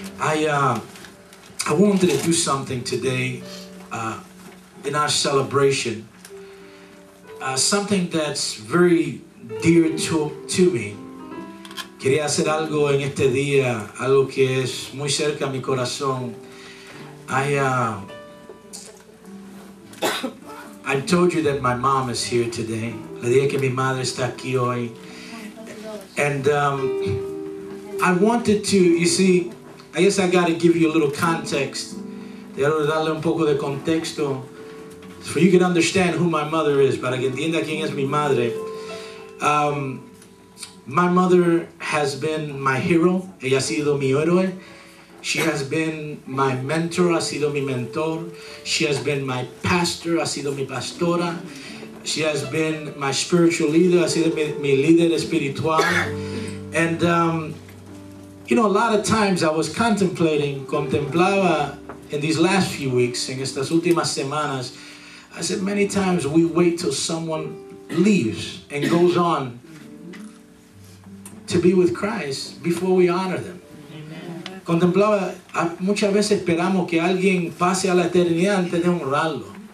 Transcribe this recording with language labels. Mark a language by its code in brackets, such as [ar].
[en] I wanted to do something today in our celebration, something that's very dear to me. [es] Quería hacer algo en este día, algo que es muy cerca a mi corazón. [en] I told you that my mom is here today. [es] Le dije que mi madre está aquí hoy. [en] And I wanted to, you see, I guess I got to give you a little context. [es] Debo darle un poco de contexto [en] so you can understand who my mother is, [es] para que entienda quién es mi madre. [en] My mother has been my hero. [es] Ella ha sido mi héroe. [en] She has been my mentor, [es] ha sido mi mentor. [en] She has been my pastor, [es] ha sido mi pastora. [en] She has been my spiritual leader, [es] ha sido mi líder espiritual. [en] And, you know, a lot of times I was [es] contemplaba [en] in these last few weeks, [es] en estas últimas semanas, [en] I said many times we wait till someone leaves and goes on to be with Christ before we honor them. [es] Contemplaba, muchas veces esperamos que alguien pase a la eternidad antes de honrarlo.